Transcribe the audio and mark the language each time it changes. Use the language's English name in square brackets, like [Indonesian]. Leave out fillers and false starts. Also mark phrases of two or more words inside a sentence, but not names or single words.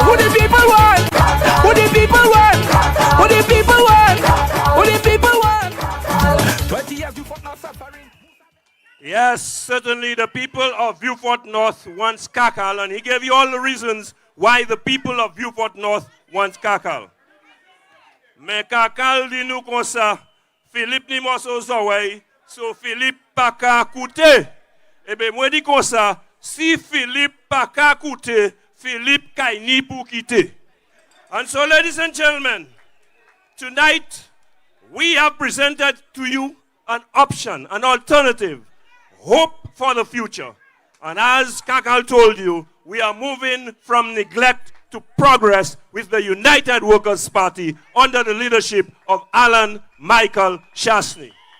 [English] Who the people want? Who the people want? Who the people want? Who the people want? 20 years Viewfort now suffering. Yes, certainly the people of Viewfort North wants Kakal, and he gave you all the reasons why the people of Viewfort North wants Kakal. [Saint Lucian Creole French] Me Kakal di nou konsa, Philippe ni moso zaway, so Philippe pa ka koute. Ebe mwen di konsa, si Philippe pa ka koute, Philippe kay ni pou kite. [English] And so, ladies and gentlemen, tonight we have presented to you an option, an alternative, hope for the future. And as Kakal told you, we are moving from neglect to progress with the United Workers' Party under the leadership of Alan Michael Shastny.